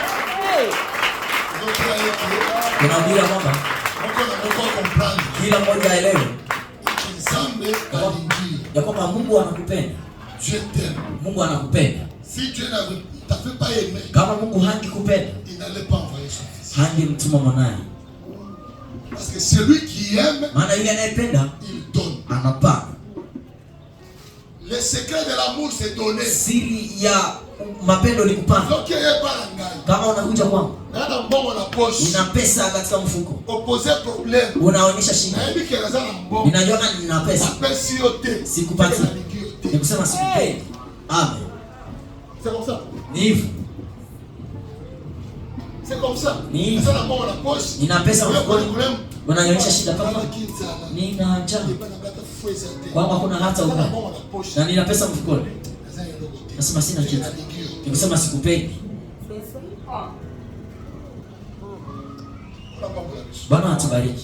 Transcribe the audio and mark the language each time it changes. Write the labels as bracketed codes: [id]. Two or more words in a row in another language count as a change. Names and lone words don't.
[sw] Tunaambia kwamba kila mmoja aelewe ya kwamba Mungu anakupenda. Mungu anakupenda. Kama Mungu hangekupenda, hangemtuma mwanae. [fr] Parce que celui qui aime, [sw] maana yule anayependa, [fr] il donne. [sw] Anapa. [fr] Le secret de l'amour c'est donner. [sw] Siri ya mapendo ni kupana. Kama unakuja kwangu, nina pesa katika mfuko, [fr] opposer problème, [sw] unaonyesha shida, ninajua nina pesa, sikupati, nikusema sikupendi. Amen. [fr] C'est comme ça. [sw] Ni hivyo. [fr] C'est comme ça. [sw] Ni nina pesa mfukoni, unaonyesha shida kama nina njaa, kwamba kuna hata ugali, na nina pesa mfukoni, nasema sina kitu, nikusema sikupendi. Bwana atubariki.